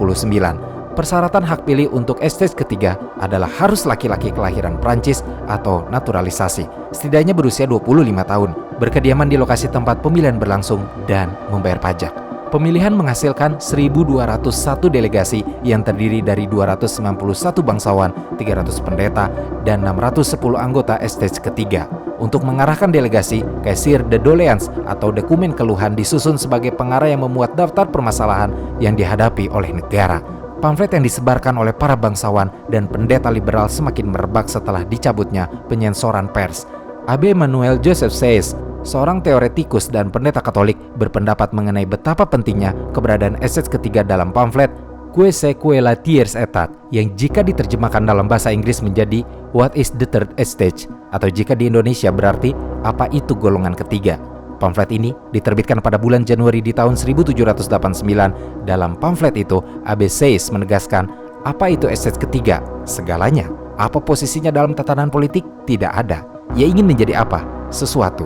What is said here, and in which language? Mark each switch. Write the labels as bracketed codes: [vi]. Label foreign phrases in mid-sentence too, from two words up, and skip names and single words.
[id] Persyaratan hak pilih untuk estate ketiga adalah harus laki-laki kelahiran Prancis atau naturalisasi, setidaknya berusia 25 tahun, berkediaman di lokasi tempat pemilihan berlangsung, dan membayar pajak. Pemilihan menghasilkan 1.201 delegasi yang terdiri dari 291 bangsawan, 300 pendeta, dan 610 anggota estate ketiga. Untuk mengarahkan delegasi, [fr] Cahier de doléances [id] atau dokumen keluhan disusun sebagai pengarah yang memuat daftar permasalahan yang dihadapi oleh negara. Pamflet yang disebarkan oleh para bangsawan dan pendeta liberal semakin merebak setelah dicabutnya penyensoran pers. Abbé Emmanuel Joseph Seyss, seorang teoretikus dan pendeta Katolik, berpendapat mengenai betapa pentingnya keberadaan estate ketiga dalam pamflet Que c'est que la tiers état, yang jika diterjemahkan dalam bahasa Inggris menjadi What is the third estate, atau jika di Indonesia berarti apa itu golongan ketiga. Pamflet ini diterbitkan pada bulan Januari di tahun 1789. Dalam pamflet itu, Abbé Seyss menegaskan, apa itu estate ketiga? Segalanya. Apa posisinya dalam tatanan politik? Tidak ada. Ia ingin menjadi apa? Sesuatu.